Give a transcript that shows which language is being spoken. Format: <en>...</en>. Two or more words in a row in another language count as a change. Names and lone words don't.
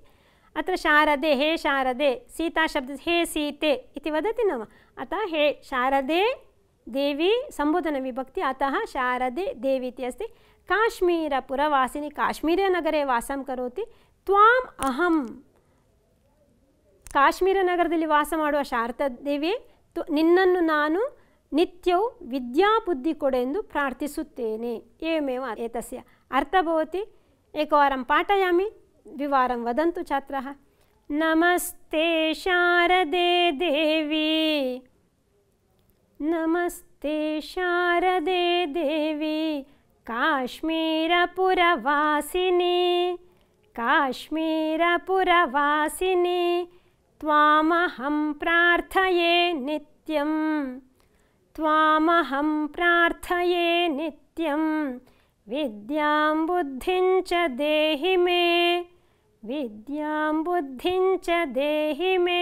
<sa>अत्र शारदे, हे शारदे, सीता शब्द हे सीते इति वदति न वा? अतः हे शारदे देवी सम्बोधनविभक्ति, अतः शारदे देवी इति अस्ति। काश्मीरपुरवासिनी, काश्मीरनगरे वासं करोति। त्वाम् अहं,</sa> <kn>ಕಾಶ್ಮೀರನಗರದಲ್ಲಿ ವಾಸ ಮಾಡುವ ಶಾರದಾ ದೇವಿ, ನಿನ್ನನ್ನು ನಾನು ನಿತ್ಯವೂ ವಿದ್ಯಾಬುದ್ಧಿ ಕೊಡೆಂದು ಪ್ರಾರ್ಥಿಸುತ್ತೇನೆ।</kn> <sa>ಏವಮೇವ ಏತಸ್ಯ ಅರ್ಥ ಭವತಿ। ಏಕವಾರಂ ಪಾಠಯಾಮಿ, ದ್ವಿವಾರಂ ವದಂತು ಛಾತ್ರಾಃ। ನಮಸ್ತೆ ಶಾರದೆ ದೇವಿ, ನಮಸ್ತೆ ಶಾರದೆ ದೇವಿ ಕಾಶ್ಮೀರಪುರವಾಸಿನಿ, ಕಾಶ್ಮೀರಪುರವಾಸಿನಿ त्वामहं प्रार्थये नित्यं, त्वामहं प्रार्थये नित्यं विद्यां बुद्धिं च देहि मे, विद्यां बुद्धिं च देहि मे।</sa>